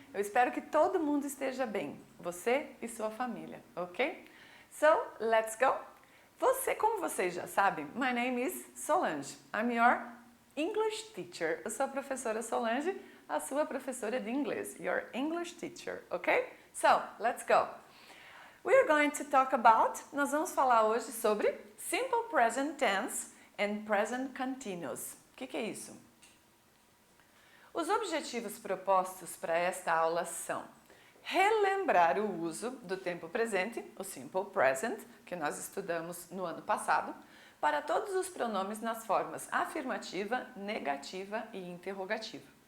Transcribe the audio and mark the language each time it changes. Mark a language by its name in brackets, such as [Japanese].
[Portuguese] Eu espero que todo mundo esteja bem, você e sua família, ok? [English] So, let's go! [Portuguese] Como vocês já sabem, [English] my name is Solange. I'm your English teacher. [Portuguese] Eu sou a professora Solange, a sua professora de inglês, [English] your English teacher, [Portuguese] ok? [English] So, let's go! We're going to talk about, [Portuguese] nós vamos falar hoje sobre [English] Simple Present Tense and Present Continuous. [Portuguese] O que é isso? Os objetivos propostos para esta aula são relembrar o uso do tempo presente, o Simple Present, que nós estudamos no ano passado, para todos os pronomes nas formas afirmativa, negativa e interrogativa.